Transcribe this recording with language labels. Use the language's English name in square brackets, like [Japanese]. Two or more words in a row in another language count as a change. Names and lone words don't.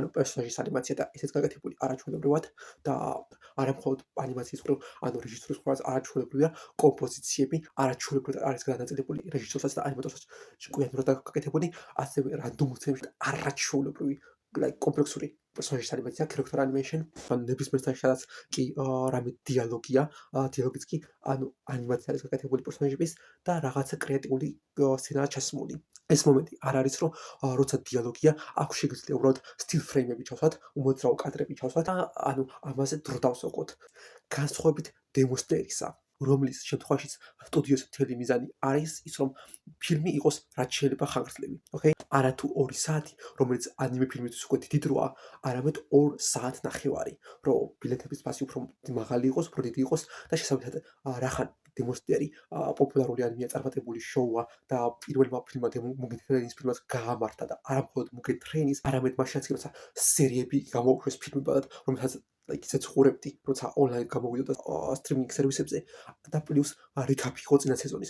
[Georgian] პერსონაჟის ანიმაცია და ესეც გაკეთებული არაჩვეულებრივად და არა მხოლოდ ანიმაციის მხრივ, ანუ რეჟისურის მხრივ არაჩვეულებრივია, კომპოზიციები არაჩვეულებრივად არის განაწილებული რეჟისორსაც და ანიმატორსაც ჭკვიანურად გაკეთებული, ასევე რანდომულ სცენებში არაჩვეულებრივი კომპლექსური პერსონაჟის ანიმაცია, [English] character animation, [Georgian] ანუ ნებისმიერ სცენაში სადაც კი რამე დიალოგია, დიალოგიც კი ანუ ანიმაცია არის გაკეთებული პერსონაჟების და რაღაცა კრეატიული სცენაა ჩასმული. ეს მომენტი არ არის რომ როცა დიალოგია, აქ შეგიძლია უბრალოდ [English] still frame- [Georgian] ები ჩავსვათ, უმოძრაო კადრები ჩავსვათ და ანუ ამაზე დრო დავსოკოთ. განსხვავებით Demon Slayers-ისა, რომლის შემთხვევაშიც სტუდიოს მთელი მიზანი არის ის, რომ ფილმი იყოს რაც შეიძლება ხანგრძლივი. Okay? არა თუ 2 საათი, რომელიც ანიმე ფილმისთვის უკვე დიდი დროა, არამედ 2 საათნახევარი, რომ ბილეთების ფასი უფრო მაღალი იყოს, უფრო დიდი იყოს და შესაბამისად რახან Demon Slayers პოპულარული ანიმეა წარმატებული შოუა და პირველმა ფილმმა Mugen Trains ფილმად გაამართა და არა მხოლოდ Mugen Trains, არამედ მაშინაც კი როცა სერიები გამოუშვეს ფილმებად, რომელსაც ისეც ხურებდი, როცა ონლაინ გამოვიდოდა სტრიმინგ სერვისებზე და პლუს რეკაპი იყო წინა სეზონის.